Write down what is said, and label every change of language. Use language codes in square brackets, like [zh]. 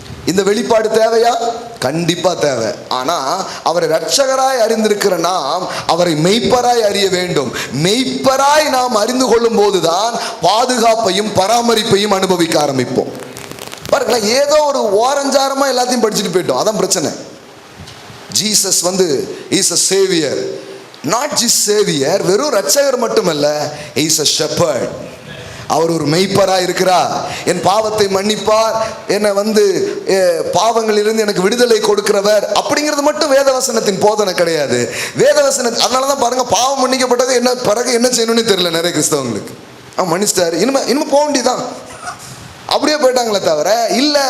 [ta] இந்த வெளிப்பாடு தேவையா? கண்டிப்பா தேவை. ஆனா அவரை இரட்சகராய் அறிந்திருக்கிற நாம் அவரை மெய்ப்பராய் அறிய வேண்டும். மெய்ப்பராய் நாம் அறிந்து கொள்ளும் போதுதான் பாதுகாப்பையும் பராமரிப்பையும் அனுபவிக்க ஆரம்பிப்போம். பாருங்களேன், ஏதோ ஒரு ஓரஞ்சாரமா எல்லாத்தையும் படிச்சுட்டு போயிட்டோம், அதான் பிரச்சனை. [en] Jesus is a savior, not just savior, [ta] வெறும் இரட்சகர் மட்டுமல்ல, [en] he is a shepherd. [ta] அவர் ஒரு மெய்ப்பராய் இருக்கிறார். என் பாவத்தை மன்னிப்பார், என்னை பாவங்களிலிருந்து எனக்கு விடுதலை கொடுக்கிறவர் அப்படிங்கிறது மட்டும் வேதவசனத்தின் போதனை கிடையாது. அதனாலதான் பாருங்க, பாவம் மன்னிக்கப்பட்டது என்ன பிறகு என்ன செய்யணும்னு தெரியல நிறைய கிறிஸ்தவங்களுக்கு. மன்னிச்சிட்டாரு, இனிமே போக வேண்டியதான், அப்படியே போயிட்டாங்களே தவிர இல்ல.